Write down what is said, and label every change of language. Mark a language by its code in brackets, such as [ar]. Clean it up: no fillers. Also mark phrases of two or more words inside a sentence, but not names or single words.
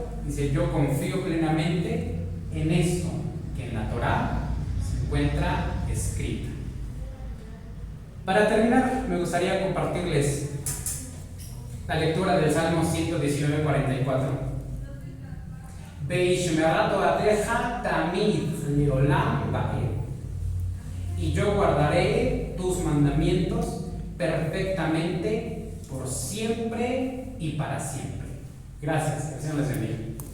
[es] Dice, yo confío plenamente en esto que en la Torá se encuentra escrita. Para terminar, me gustaría compartirles la lectura del Salmo 119, 44. [he] ואשמרה תורתך תמיד לעולם ועד. [es] Y yo guardaré tus mandamientos perfectamente por siempre y para siempre. Gracias, que el Señor les bendiga.